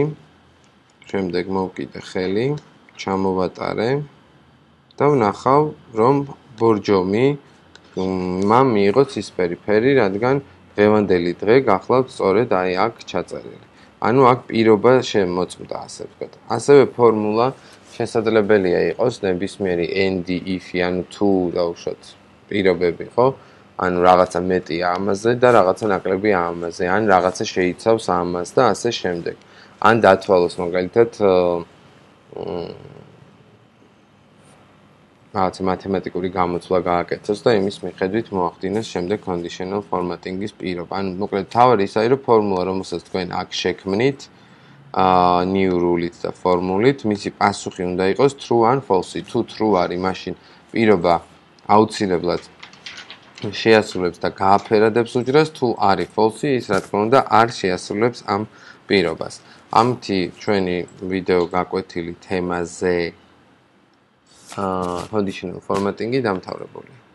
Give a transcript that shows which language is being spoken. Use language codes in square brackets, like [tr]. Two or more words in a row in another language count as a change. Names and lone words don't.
[ka] შემდეგ მოვკიდე ხელი, ჩამოვატარე და ვნახავ, რომ ბორჯომი მამ მიიღო ცისფერი ფერი, რადგან დღევანდელი დღე გახლავთ სწორედ აი აქ ჩაწერილი. ანუ აქ პირობა შემოწმდა, ასე ვთქვათ. ასევე ფორმულა შესაძლებელია იყოს ნებისმიერი [en] and if- [ka] ი, ანუ თუ დავუშვათ პირობები, ხო? ანუ რაღაცა მეტია ამაზე და რაღაცა ნაკლები ამაზე, ან რაღაცა შეიცავს ამას და ასე შემდეგ. ან დათვალოს მაგალითად რაღაცა მათემატიკური გამოცვლა გააკეთოს და იმის მიხედვით მოახდინოს შემდეგ [en] conditional formatting- [ka] ის პირობა. ანუ მოკლედ თავი ისაა, რომ ფორმულა, რომელსაც თქვენ აქ შექმნით, [en] new rule- [ka] ით და ფორმულით, მისი პასუხი უნდა იყოს true ან false. თუ true არის, მაშინ პირობა აუცილებლად შეასრულებს და გააფერადებს უჯრას, თუ არის false, ის რა თქმა უნდა არ შეასრულებს ამ პირობას. ამითი ჩვენი ვიდეო გაკვეთილი თემაზე [en] conditional formatting- [ka] ი დამთავრებულია.